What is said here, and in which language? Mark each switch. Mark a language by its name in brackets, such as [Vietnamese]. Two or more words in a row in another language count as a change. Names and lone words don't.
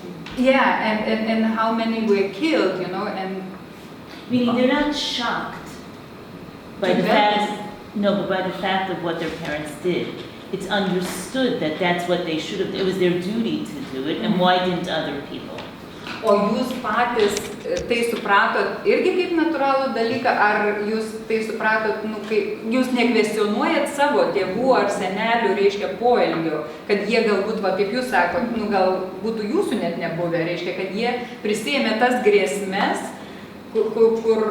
[English] Yeah, and how many were killed, you know, and... Meaning they're not shocked by the fact, no, but by the fact of what their parents did. It's understood that that's what they should have, it was their duty to do it, and why didn't other people? [Lithuanian] O jūs patys tai supratot irgi kaip natūralų dalyką, ar jūs tai supratot, nu, kaip jūs nekvestionuojat savo tėvų ar senelių, reiškia, poelgio, kad jie galbūt, va, kaip jūs sakot, nu, gal būtų jūsų net nebuvę, reiškia, kad jie prisėmė tas grėsmes, kur...